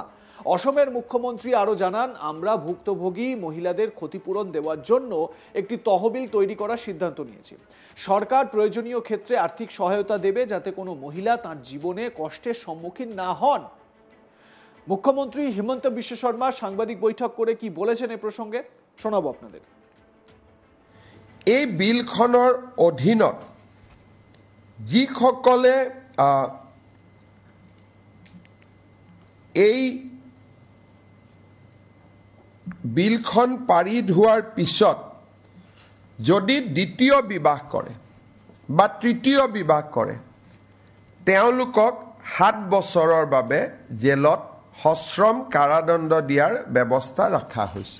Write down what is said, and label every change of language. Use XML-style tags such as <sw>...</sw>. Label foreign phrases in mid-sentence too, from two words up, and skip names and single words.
<bn>অসমের মুখ্যমন্ত্রী আরও জানান, আমরা ভুক্তভোগী মহিলাদের ক্ষতিপূরণ দেওয়ার জন্য একটি তহবিল তৈরি করার সিদ্ধান্ত নিয়েছি। সরকার প্রয়োজনীয় ক্ষেত্রে আর্থিক সহায়তা দেবে যাতে কোনো মহিলা তার জীবনে কষ্টের সম্মুখীন না হন। মুখ্যমন্ত্রী হিমন্ত বিশ্ব শর্মা সাংবাদিক বৈঠক করে কি বলেছেন এ প্রসঙ্গে শোনাবো আপনাদের।</bn> <as>এই বিলখনৰ অধীনত যিসকলে এই বিলখন পাৰিত হোৱাৰ পিছত যদি দ্বিতীয় বিবাহ কৰে বা তৃতীয় বিবাহ কৰে তেওঁলোকক 7 বছৰৰ বাবে জেলত সশ্ৰম কাৰাদণ্ড দিয়াৰ ব্যৱস্থা ৰখা হৈছে।</as>